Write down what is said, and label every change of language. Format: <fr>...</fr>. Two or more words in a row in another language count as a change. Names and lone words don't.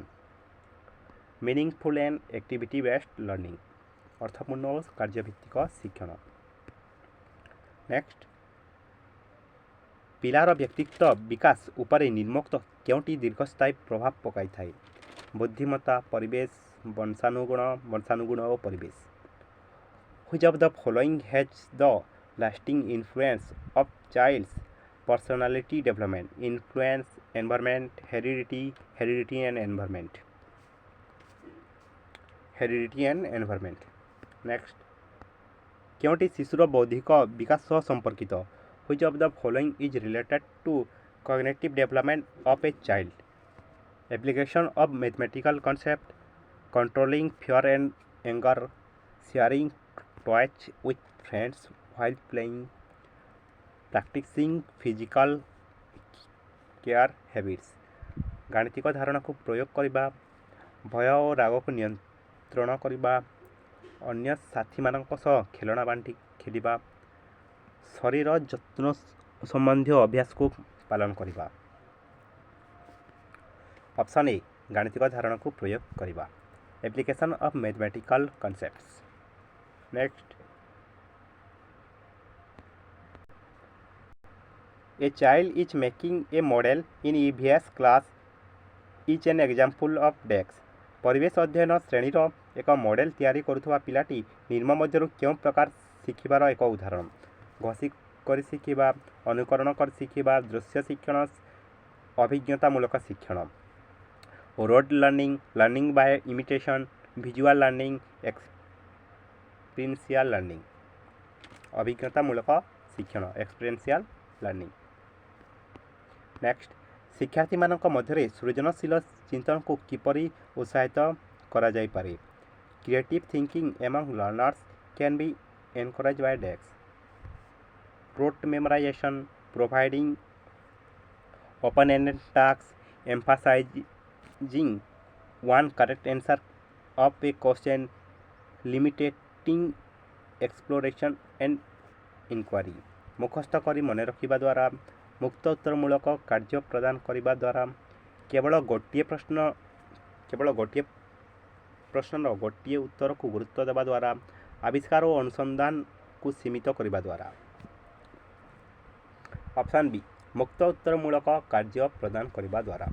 <en>meaningful and activity based learning,</en> <or>ଅର୍ଥପୂର୍ଣ୍ଣ ଓ କାର୍ଯ୍ୟଭିତ୍ତିକ ଶିକ୍ଷଣ। ନେକ୍ସଟ, ପିଲାର ବ୍ୟକ୍ତିତ୍ୱ ବିକାଶ ଉପରେ ନିମ୍ନୋକ୍ତ କେଉଁଟି ଦୀର୍ଘସ୍ଥାୟୀ ପ୍ରଭାବ ପକାଇଥାଏ? ବୁଦ୍ଧିମତ୍ତା, ପରିବେଶ, ବଂଶାନୁଗୁଣ ଓ ପରିବେଶ।</or> <en>Which of the following has the lasting influence of child's personality development? Influence, environment, heredity and environment. Next,</en> <or>କେଉଁଟି ଶିଶୁର ବୌଦ୍ଧିକ ବିକାଶ ସହ ସମ୍ପର୍କିତ?</or> <en>Which of the following is related to cognitive development of a child? Application of mathematical concept, controlling fear and anger, sharing toys with friends while playing, practicing physical care habits।</en> <or>ଗାଣିତିକ ଧାରଣାକୁ ପ୍ରୟୋଗ କରିବା, ଭୟ ଓ ରାଗକୁ ନିୟନ୍ତ୍ରଣ କରିବା, ଅନ୍ୟ ସାଥୀମାନଙ୍କ ସହ ଖେଳଣା ବାଣ୍ଟି ଖେଳିବା, ଶରୀର ଯତ୍ନ ସମ୍ବନ୍ଧୀୟ ଅଭ୍ୟାସକୁ ପାଳନ କରିବା।</or> <en>option A,</en> <or>ଗାଣିତିକ ଧାରଣାକୁ ପ୍ରୟୋଗ କରିବା।</or> <en>Application of mathematical concepts। Next, a child is making a model in EVS class is an example of DEX।</en> <or>ପରିବେଶ ଅଧ୍ୟୟନ ଶ୍ରେଣୀର ଏକ ମଡେଲ ତିଆରି କରୁଥିବା ପିଲାଟି ନିମ୍ନ ମଧ୍ୟରୁ କେଉଁ ପ୍ରକାର ଶିଖିବାର ଏକ ଉଦାହରଣ? ଘୋଷି କରି ଶିଖିବା, ଅନୁକରଣ କରି ଶିଖିବା, ଦୃଶ୍ୟ ଶିକ୍ଷଣ, ଅଭିଜ୍ଞତାମୂଳକ ଶିକ୍ଷଣ।</or> <en>rote learning, learning by imitation, visual learning, experiential learning.</en> <or>ଅଭିଜ୍ଞତାମୂଳକ ଶିକ୍ଷଣ,</or> <en>experiential learning.</en> <or>ନେକ୍ସଟ, ଶିକ୍ଷାର୍ଥୀମାନଙ୍କ ମଧ୍ୟରେ ସୃଜନଶୀଳ ଚିନ୍ତନକୁ କିପରି ଉତ୍ସାହିତ କରାଯାଇପାରେ?</or> <en>creative thinking among learners can be encouraged by dash. rote memorization, providing open-ended tasks, emphasizing one correct answer of a question, limiting exploration and inquiry।</en> <or>ମୁଖସ୍ଥ କରି ମନେ ରଖିବା ଦ୍ୱାରା, ମୁକ୍ତ ଉତ୍ତରମୂଳକ କାର୍ଯ୍ୟ ପ୍ରଦାନ କରିବା ଦ୍ୱାରା, କେବଳ ଗୋଟିଏ ପ୍ରଶ୍ନର ଗୋଟିଏ ଉତ୍ତରକୁ ଗୁରୁତ୍ୱ ଦେବା ଦ୍ୱାରା, ଆବିଷ୍କାର ଓ ଅନୁସନ୍ଧାନକୁ ସୀମିତ କରିବା ଦ୍ୱାରା।</or> <en>option B,</en> <or>ମୁକ୍ତ ଉତ୍ତରମୂଳକ କାର୍ଯ୍ୟ ପ୍ରଦାନ କରିବା ଦ୍ୱାରା।</or>